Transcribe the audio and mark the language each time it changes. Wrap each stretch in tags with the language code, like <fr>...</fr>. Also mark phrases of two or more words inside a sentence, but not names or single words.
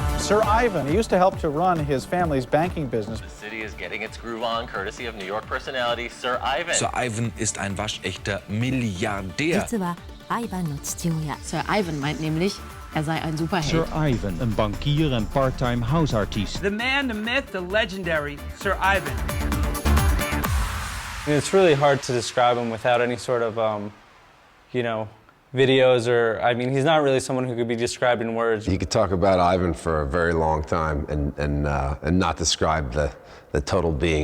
<en>Sir Ivan. He used to help to run his family's banking business. The city is getting its groove on, courtesy of New York personality Sir Ivan.</en> <de>Sir Ivan ist ein waschechter Milliardär.</de> <ja>実はアイバンの父親</ja> <de>Sir Ivan meint nämlich, sei ein Superheld.</de> <nl>Sir Ivan, een bankier en part-time houseartiest.</nl> <en>The man, the myth, the legendary Sir Ivan. It's really hard to describe him without any sort of, videos or, he's not really someone who could be described in words. You could talk about Ivan for a very long time and not describe the total being.</en>